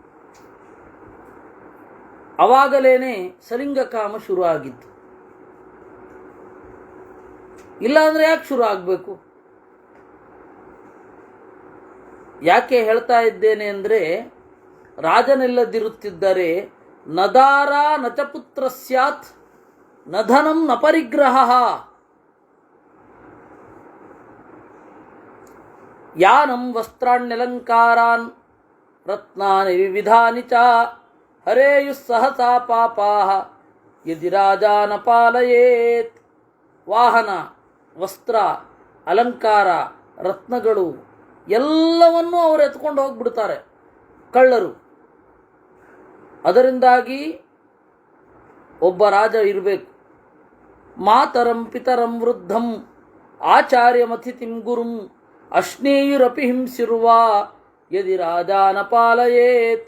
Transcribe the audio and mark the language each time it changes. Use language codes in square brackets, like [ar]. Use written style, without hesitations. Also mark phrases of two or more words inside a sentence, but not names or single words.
[kn] ಅವಾಗಲೇನೆ ಸಲಿಂಗಕಾಮ ಶುರು ಆಗಿತ್ತು. ಇಲ್ಲಾಂದರೆ ಯಾಕೆ ಶುರು ಆಗಬೇಕು? ಯಾಕೆ ಹೇಳ್ತಾ ಇದ್ದೇನೆ ಅಂದರೆ, ರಾಜನಿಲ್ಲದಿರುತ್ತಿದ್ದರೆ [sa] ನದಾರ ನಚ ಪುತ್ರ ಸ್ಯಾತ್ ನ ಧನಂ ನ ಪರಿಗ್ರಹ. ಯಾನಂ ವಸ್ತ್ರಾಣ್ಯಲಂಕಾರಾನ್ ರತ್ನಾನಿ ವಿವಿಧಾನಿ ಚ ಹರೇಯು ಸಹಸಾ ಪಾಪಾಹ ಯದಿ ರಾಜ ನ ಪಾಲಯೇತ್. [kn] ವಾಹನ, ವಸ್ತ್ರ, ಅಲಂಕಾರ ರತ್ನಗಳು ಎಲ್ಲವನ್ನೂ ಅವರು ಎತ್ಕೊಂಡು ಹೋಗ್ಬಿಡ್ತಾರೆ ಕಳ್ಳರು. ಅದರಿಂದಾಗಿ ಒಬ್ಬ ರಾಜ ಇರಬೇಕು. [sa] ಮಾತರಂ ಪಿತರಂ ವೃದ್ಧಂ ಆಚಾರ್ಯಮತಿಥಿಂ ಗುರುಂ ಅಶ್ನೇಯುರಪಿ ಹಿಂಸಿರುವ ಯದಿ ರಾಜಾನ ಪಾಲಯೇತ್.